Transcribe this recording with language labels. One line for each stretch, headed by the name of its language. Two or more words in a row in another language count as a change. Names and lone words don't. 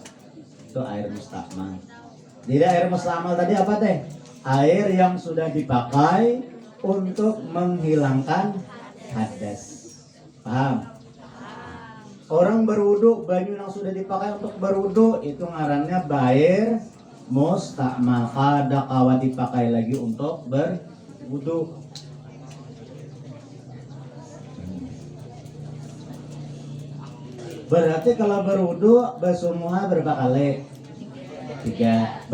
Indonesian: Itu air mustakmal. Jadi air mustakmal tadi apa teh? Air yang sudah dipakai untuk menghilangkan hadas. Paham? Orang berwudu, banyu yang sudah dipakai untuk berwudu itu
Banjar: ngarannya bair
Indonesian: mustakmal.
Banjar: Kada kawa dipakai lagi untuk berwudu.
Indonesian: Berarti kalau berwudu basuh berapa kali? 3.